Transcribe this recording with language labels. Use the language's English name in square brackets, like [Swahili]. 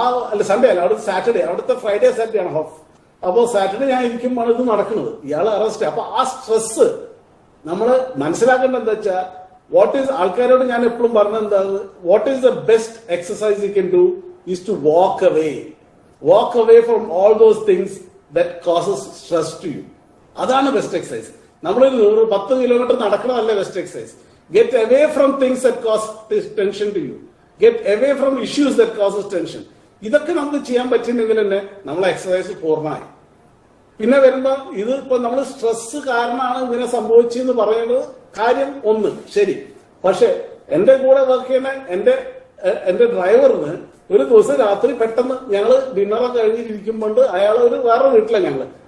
[Malayalam] അല്ല സൺഡേ അല്ല, അവിടുത്തെ സാറ്റർഡേ, അവിടുത്തെ ഫ്രൈഡേ സാറ്റർഡേ ആണ് ഓഫ്. അപ്പോ സാറ്റർഡേ ഞാൻ ഇരിക്കുമ്പോൾ ഇത് നടക്കുന്നത്, ഇയാൾ അറസ്റ്റ്. അപ്പൊ ആ സ്ട്രെസ് നമ്മൾ മനസ്സിലാക്കേണ്ടത് എന്താ വെച്ചാൽ വാട്ട് ഈസ്, ആൾക്കാരോട് ഞാൻ എപ്പോഴും പറഞ്ഞത് എന്താ, what is the best exercise you can do is to walk away. [English] Walk away from all those things that causes stress to you. [Malayalam] അതാണ് ബെസ്റ്റ് എക്സസൈസ്. നമ്മളൊരു 10 kilometre നടക്കണമല്ല best exercise. [English] Get away from things that cause tension to you. Get away from issues that causes tension. [Malayalam] ഇതൊക്കെ നമുക്ക് ചെയ്യാൻ പറ്റുന്നെങ്കിൽ തന്നെ നമ്മളെ exercise പൂർണ്ണമായി. പിന്നെ വരുമ്പോ ഇത് ഇപ്പൊ നമ്മൾ സ്ട്രെസ് കാരണമാണ് ഇങ്ങനെ സംഭവിച്ചെന്ന് പറയുന്നത് കാര്യം ഒന്ന് ശരി. പക്ഷെ എന്റെ കൂടെ വർക്ക് ചെയ്യുന്ന എന്റെ ഡ്രൈവറിന് ഒരു ദിവസം രാത്രി പെട്ടെന്ന് ഞങ്ങള് ഡിന്നറൊക്കെ കഴിഞ്ഞിരിക്കുമ്പോൾ അയാൾ വേറെ വീട്ടിലാണ് ഞങ്ങള്.